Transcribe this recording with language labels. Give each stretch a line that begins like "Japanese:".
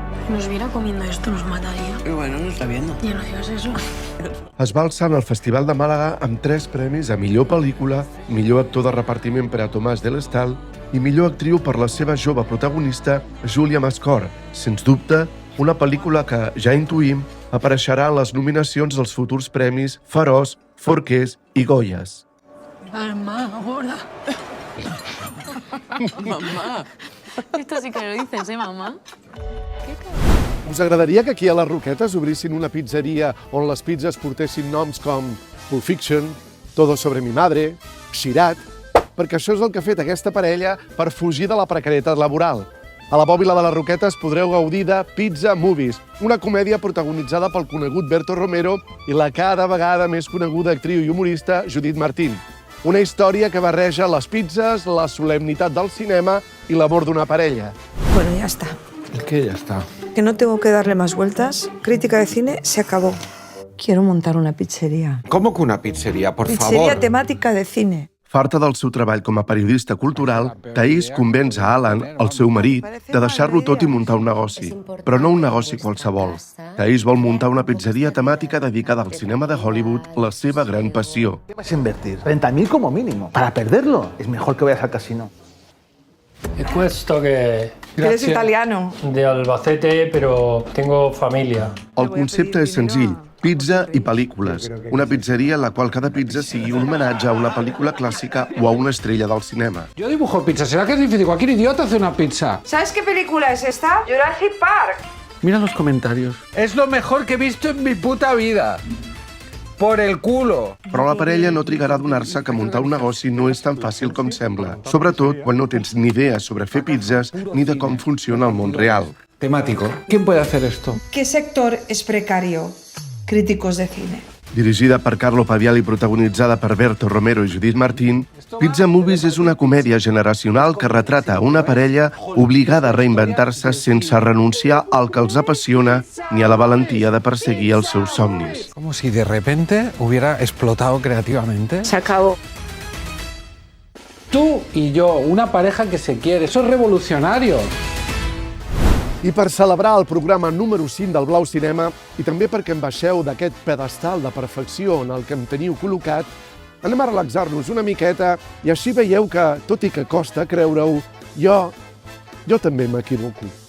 Spanish: Nos viera comiendo esto, nos mataría. Pero bueno, no está viendo. Ya no digas eso.
Catalan: Es va alçar al Festival de Màlaga amb 3 premis a millor pel·lícula, millor actor de repartiment per a Tomàs de l'Estal i millor actriu per la seva jove protagonista, Júlia Mascor. Sens dubte, una pel·lícula que, ja intuïm, apareixerà en les nominacions dels futurs premis Feroç, Forqués i Goyes.
Spanish: Mamá, ahora. Mamá. Esto sí que lo dices, mamá?
Catalan: Us agradaria que aquí a les Roquetes obrissin una pizzeria on les pizzas portessin noms com Pulp Fiction, Todo sobre mi madre, Xirat? Perquè això és el que ha fet aquesta parella per fugir de la precarietat laboral. A la Bòbila de les Roquetes podreu gaudir de Pizza Movies, una comèdia protagonitzada pel conegut Berto Romero i la cada vegada més coneguda actriu i humorista Judit Martín. Una història que barreja les pizzas, la solemnitat del cinema i l'amor d'una parella.
Spanish: Bueno, ya está. ¿El qué? Ya está. Que no tengo que darle más vueltas. Crítica de cine se acabó. Quiero montar una pizzería. ¿Cómo que una pizzería, por Pizzería favor? temática de cine.
Catalan: Farta del seu treball com a periodista cultural, Thaís convenç a Alan, el seu marit, de deixar-lo tot i muntar un negoci. Però no un negoci qualsevol. Thaís vol muntar una pizzeria temàtica dedicada al cinema de Hollywood, la seva gran passió.
Spanish: ¿Qué vas a invertir? 30.000 como mínimo. Para perderlo, es mejor que vayas al casino. He puesto que... Eres italiano. De Albacete, pero tengo familia.
Catalan: El concepte és senzill, pizza i pel·lícules. Una pizzeria en la qual cada pizza sigui un homenatge a una pel·lícula clàssica o a una estrella del cinema.
Spanish: Yo dibujo pizza. ¿Será que es difícil? Cualquier idiota hace una pizza. ¿Sabes qué película es esta? Jurassic Park. Mira los comentarios. Es lo mejor que he visto en mi puta vida. Por el culo.
Catalan: Però la parella no trigarà a adonar-se que muntar un negoci no és tan fàcil com sembla, sobretot quan no tens ni idea sobre fer pizzas ni de com funciona el món real.
Spanish: Temático. ¿Quién puede hacer esto? ¿Qué sector es precario? Críticos de cine.
Catalan: Dirigida per Carlo Pavial i protagonitzada per Berto Romero i Judit Martín, Pizza Movies és una comèdia generacional que retrata una parella obligada a reinventar-se sense renunciar al que els apassiona ni a la valentia de perseguir els seus somnis.
Spanish: Como si de repente hubiera explotado creativamente. Se acabó. Tú y yo, una pareja que se quiere. Eso es revolucionario.
Catalan: I per celebrar el programa número 5 del Blau Cinema, i també perquè em baixeu d'aquest pedestal de perfecció en el que em teniu col·locat, anem a relaxar-nos una miqueta i així veieu que, tot i que costa creure-ho, jo també m'equivoco.